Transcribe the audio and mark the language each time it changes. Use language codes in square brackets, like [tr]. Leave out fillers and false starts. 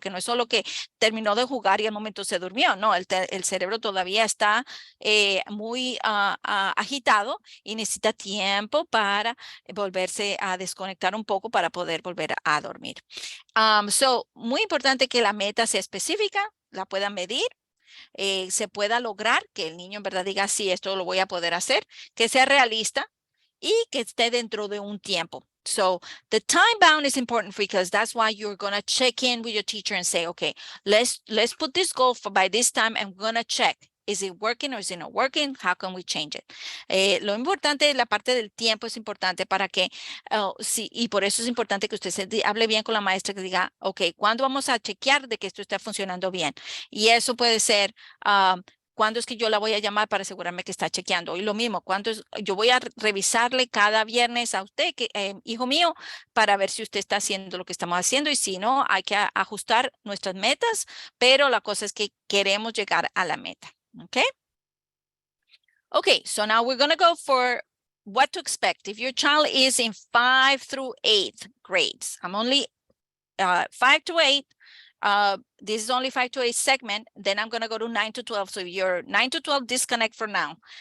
[es] Porque no es solo que terminó de jugar y al momento se durmió, no, el cerebro todavía está muy agitado y necesita tiempo para volverse a desconectar un poco para poder volver a dormir. Muy importante que la meta sea específica, la puedan medir, se pueda lograr, que el niño en verdad diga, sí, esto lo voy a poder hacer, que sea realista y que esté dentro de un tiempo. [en] So the time bound is important because that's why you're going to check in with your teacher and say, okay, let's put this goal for by this time and we're going to check. Is it working or is it not working? How can we change it? [es] Lo importante, la parte del tiempo es importante para que, sí, y por eso es importante que usted hable bien con la maestra, que diga, ok, ¿cuándo vamos a chequear de que esto está funcionando bien? Y eso puede ser, ¿cuándo es que yo la voy a llamar para asegurarme que está chequeando? Y lo mismo, yo voy a revisarle cada viernes a usted, hijo mío, para ver si usted está haciendo lo que estamos haciendo y si no, hay que ajustar nuestras metas, pero la cosa es que queremos llegar a la meta. [en] Okay. Okay, so now we're going to go for what to expect. If your child is in 5 through 8 grades, I'm only 5 to 8. This is only 5 to 8 segment. Then I'm going to go to 9 to 12. So if you're 9 to 12, disconnect for now.